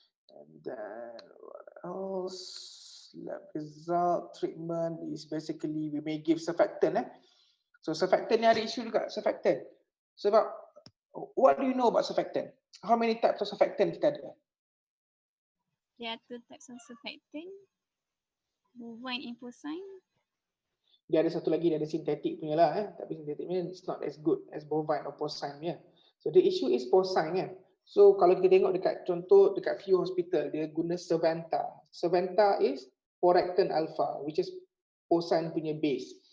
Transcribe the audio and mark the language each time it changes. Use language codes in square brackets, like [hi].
[en] And then what else? Lab result, treatment is basically we may give surfactant. So surfactant [ms] ni ada isu juga, [en] surfactant. [ms] Sebab [en] what do you know about surfactant? How many types of surfactant [ms] kita ada? [en] There are 2 types of surfactant, bovine and porcine. [ms] Dia ada satu lagi, dia ada sintetik punya lah. Tapi sintetik punya [en] it's not as good as bovine or porcine [ms] punya. [en] So the issue is porcine [ms] kan. So kalau kita tengok dekat few hospital, dia guna Survanta. [en] Survanta is Poractin Alpha, which is porcine [ms] punya [en] base.